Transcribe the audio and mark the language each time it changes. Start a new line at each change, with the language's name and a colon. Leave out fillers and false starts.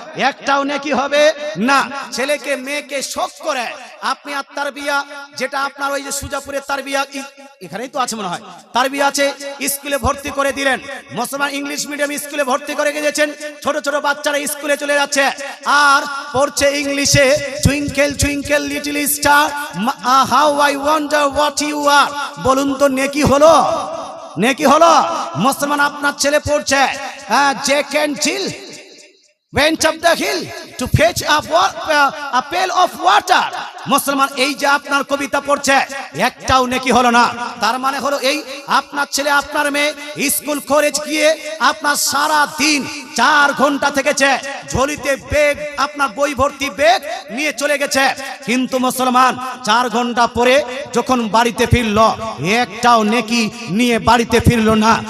Bangla: একটাও নেকি হবে না। ছেলেকে মেয়েকে শখ করে আপনি আর তারবিয়া, যেটা আপনার ওই যে সুজাপুরের তারবিয়া, এখানেই তো আছে মনে হয়, তারবিয়া আছে, স্কুলে ভর্তি করে দিলেন। মুসলমান ইংলিশ মিডিয়াম স্কুলে ভর্তি করে গিয়েছেন, ছোট ছোট বাচ্চারা স্কুলে চলে যাচ্ছে আর পড়ছে ইংলিশে,
English: Twinkle twinkle little star, how I wonder what you are.
Bangla: বলুন তো নেকি হলো? নেকি হলো? মুসলমান আপনার ছেলে পড়ছে
English: Jack and Jill went up the hill to fetch a pail of water।
Bangla: মুসলমান এই যে আপনার কবিতা পড়ছে, একটাও নেকি হলো না। তার মানে হলো এই, আপনার ছেলে আপনার মেয়ে স্কুল কলেজ গিয়ে আপনার সারা দিন 4 ঘন্টা থেকেছে, ঝোলিতে ব্যাগ, আপনার বই ভর্তি ব্যাগ নিয়ে চলে গেছে, কিন্তু মুসলমান 4 ঘন্টা পরে যখন বাড়িতে ফিরলো, একটাও নেকি নিয়ে বাড়িতে ফিরলো না।